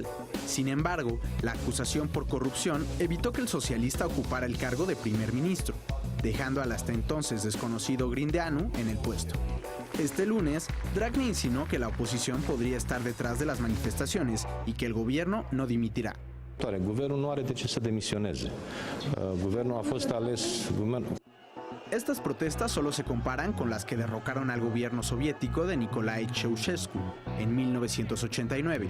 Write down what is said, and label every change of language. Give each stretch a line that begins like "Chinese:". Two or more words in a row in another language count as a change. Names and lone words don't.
Spanish: Sin embargo, la acusación por corrupción evitó que el socialista ocupara el cargo de primer ministro, dejando al hasta entonces desconocido Grindeanu en el puesto. Este lunes, Dragnea insinuó que la oposición podría estar detrás de las manifestaciones y que el gobierno no dimitirá.
Romanian: Guvernul nu are de ce să demisioneze. Guvernul a fost ales.
Spanish: Estas protestas solo se comparan con las que derrocaron al gobierno soviético de Nicolae Ceausescu en 1989.